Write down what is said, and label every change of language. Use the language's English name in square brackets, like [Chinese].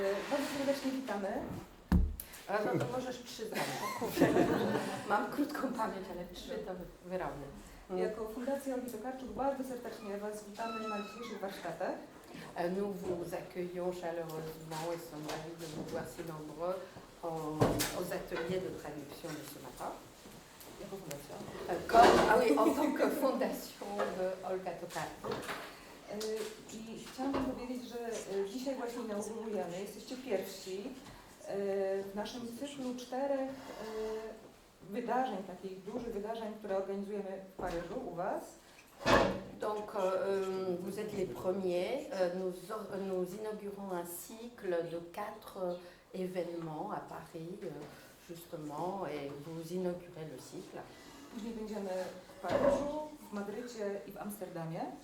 [Polish] Bardzo serdecznie witamy. No to możesz 3 zdania. Mam krótką pamięć, ale 3 to wyrobię. Jako Fundacja Olgi Tokarczuk bardzo serdecznie Was witamy na dzisiejszych warsztatach. [French] Nous vous accueillons chaleureusement et sommes ravis de vous voir si nombreux aux ateliers de traduction de ce matin. [Polish] Jako fundacja. [French] En tant que fondation de Olga Tokarczuk. [Polish] I chciałam powiedzieć, że dzisiaj właśnie inaugurujemy, jesteście pierwsi w naszym cyklu 4 wydarzeń, takich dużych wydarzeń, które organizujemy w Paryżu u Was. [French] Donc, vous êtes les premiers. Nous inaugurons un cycle de 4 événements à Paris, justement, et vous inaugurez le cycle. [Polish] Później będziemy w Paryżu, w Madrycie i w Amsterdamie.